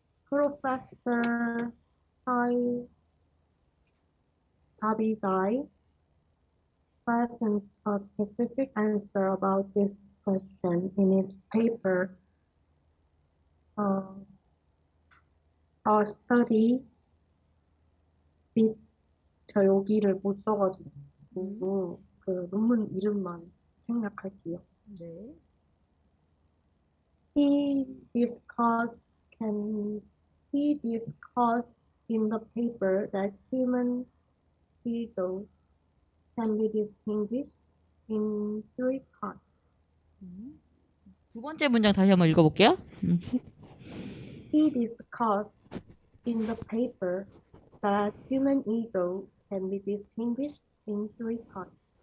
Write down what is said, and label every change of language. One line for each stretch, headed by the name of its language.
English: Professor Tabidai presents a specific answer about this question in its paper.
Korean: A study 저 여기를 못 써가지고 그 논문 이름만 생략할게요. 네.
English: He discussed in the paper that human ego can be distinguished in three parts.
Korean: 두 번째 문장 다시 한번 읽어볼게요.
English: He discussed in the paper that human ego can be distinguished in three parts.